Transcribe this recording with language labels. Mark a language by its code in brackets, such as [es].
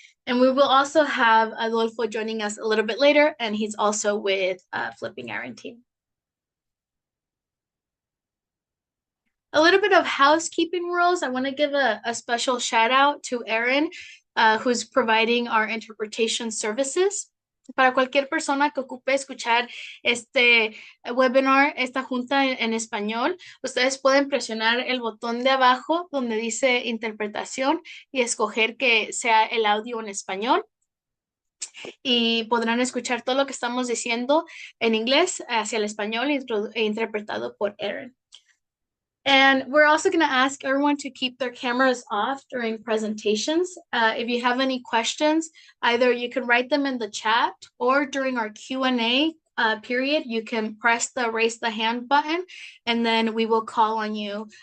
[en] And we will also have Adolfo joining us a little bit later, and he's also with Flipping Iron Team. A little bit of housekeeping rules. I want to give a special shout out to Erin, who's providing our interpretation services. [es] Para cualquier persona que ocupe escuchar este webinar, esta junta en español, ustedes pueden presionar el botón de abajo donde dice interpretación y escoger que sea el audio en español y podrán escuchar todo lo que estamos diciendo en inglés hacia el español e interpretado por Erin. [en] And we're also going to ask everyone to keep their cameras off during presentations. If you have any questions, either you can write them in the chat or during our Q&A period, you can press the raise the hand button and then we will call on you.